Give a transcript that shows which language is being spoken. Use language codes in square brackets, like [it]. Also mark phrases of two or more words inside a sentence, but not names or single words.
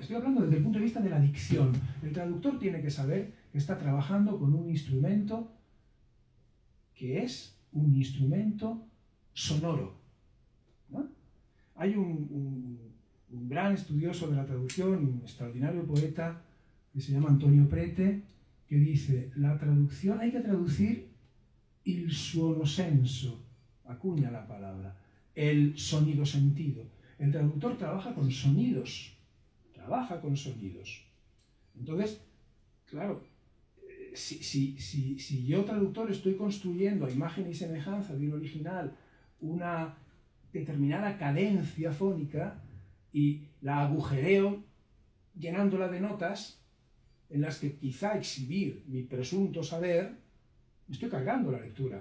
[es] Estoy hablando desde el punto de vista de la dicción. El traductor tiene que saber que está trabajando con un instrumento que es un instrumento sonoro, ¿no? Hay un gran estudioso de la traducción, un extraordinario poeta que se llama Antonio Prete, que dice: la traducción, hay que traducir [it] il suono senso, [es] acuña la palabra, el sonido sentido. El traductor trabaja con sonidos. Entonces, claro, si yo traductor estoy construyendo a imagen y semejanza de un original una determinada cadencia fónica, y la agujereo llenándola de notas en las que quizá exhibir mi presunto saber, me estoy cargando la lectura.